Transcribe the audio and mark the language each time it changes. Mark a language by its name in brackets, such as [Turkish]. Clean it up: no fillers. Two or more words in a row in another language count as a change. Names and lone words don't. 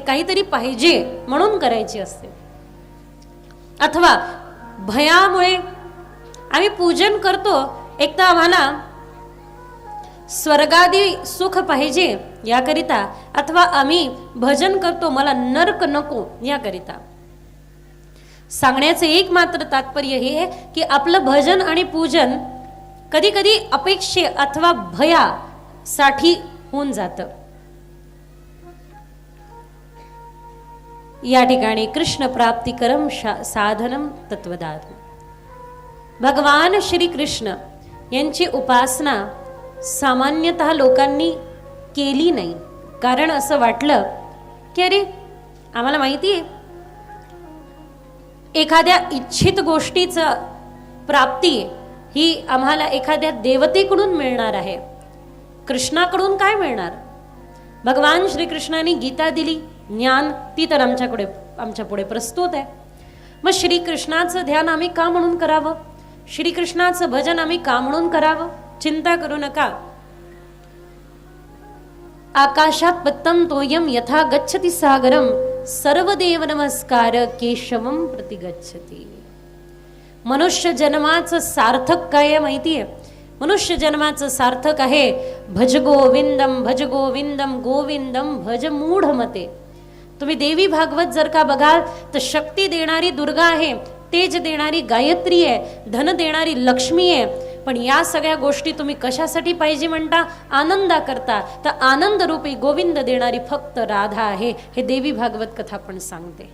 [Marathi] काहीतरी पाहिजे म्हणून करायची असते. अथवा भयामुळे आम्ही पूजन करतो, एक तर आम्हाला स्वर्गादी सुख पाहिजे याकरिता, अथवा आम्ही भजन करतो मला नरक नको याकरिता. सांगण्याचे एक मात्र तात्पर्य हे आहे की आपलं भजन आणि पूजन कधी कधी अपेक्षे अथवा भयासाठी होऊन जातं. या ठिकाणी [Sanskrit] कृष्ण प्राप्तिकरम साधनम तत्वदान. [Marathi] भगवान श्री कृष्ण यांची उपासना सामान्यतः लोकांनी केली नाही. कारण असं वाटलं की अरे आम्हाला माहिती आहे एखाद्या इच्छित गोष्टीचं प्राप्ती ही आम्हाला एखाद्या देवतेकडून मिळणार आहे, कृष्णाकडून काय मिळणार? भगवान श्रीकृष्णाने गीता दिली, ज्ञान, ती तर आमच्या पुढे प्रस्तुत आहे. मग श्रीकृष्णाचं ध्यान आम्ही का म्हणून करावं? श्रीकृष्णाचं भजन आम्ही का म्हणून करावं? चिंता करू नका. [Sanskrit] आकाशात पत्तम तोयम यथा गच्छति सागरम सर्वदेव नमस्कार केशवम प्रति गच्छति. [Marathi] मनुष्य जन्माचं सार्थक काय आहे माहितीये? मनुष्य जन्माचं सार्थक आहे [Sanskrit] भज गोविंदम, भज गोविंदम, गोविंदम भज मूढ मते. [Marathi] तुम्ही देवी भागवत जर का बघाल तर शक्ती देणारी दुर्गा आहे, तेज देणारी गायत्री आहे, धन देणारी लक्ष्मी आहे. पण या सगळ्या गोष्टी तुम्ही कशासाठी पाहिजे म्हणता? आनंदा करता. तर आनंद रूपी गोविंद देणारी फक्त राधा आहे, हे देवी भागवत कथा पण सांगते.